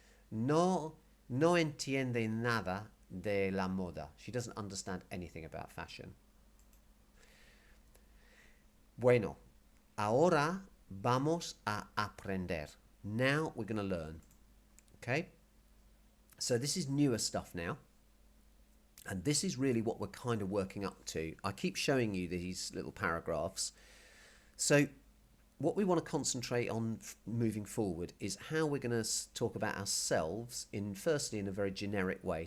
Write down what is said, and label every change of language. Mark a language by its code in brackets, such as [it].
[es] No entiende nada de la moda. [en] She doesn't understand anything about fashion. [es] Bueno, ahora vamos a aprender. [en] Now we're going to learn. Okay? So this is newer stuff now. And this is really what we're kind of working up to. I keep showing you these little paragraphs. So what we want to concentrate on moving forward is how we're going to talk about ourselves firstly in a very generic way.